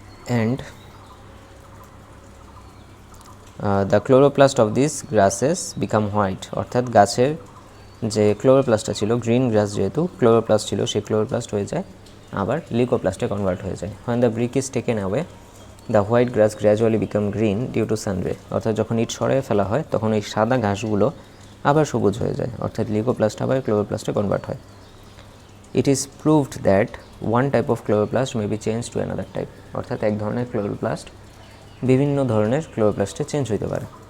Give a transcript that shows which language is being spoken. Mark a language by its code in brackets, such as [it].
[en] And the chloroplast of this grasses became white. [bn] অর্থাৎ গাছের যে ক্লোরোপ্লাস্টটা ছিল, গ্রিন গ্রাস যেহেতু ক্লোরোপ্লাস্ট ছিল, সেই ক্লোরোপ্লাস্ট হয়ে যায় আবার লিউকোপ্লাস্টে কনভার্ট হয়ে যায়। [en] when the brick is taken away the white grass gradually become green due to sun ray। [bn] অর্থাৎ যখন ইট সরিয়ে ফেলা হয় তখন এই সাদা ঘাসগুলো আবার সবুজ হয়ে যায়, অর্থাৎ লিউকোপ্লাস্ট আবার ক্লোরোপ্লাস্টে কনভার্ট হয়। [en] It is proved that one type of chloroplast may be change to another type. [bn] অর্থাৎ এক ধরনের ক্লোরোপ্লাস্ট বিভিন্ন ধরনের ক্লোরোপ্লাস্টে চেঞ্জ হইতে পারে।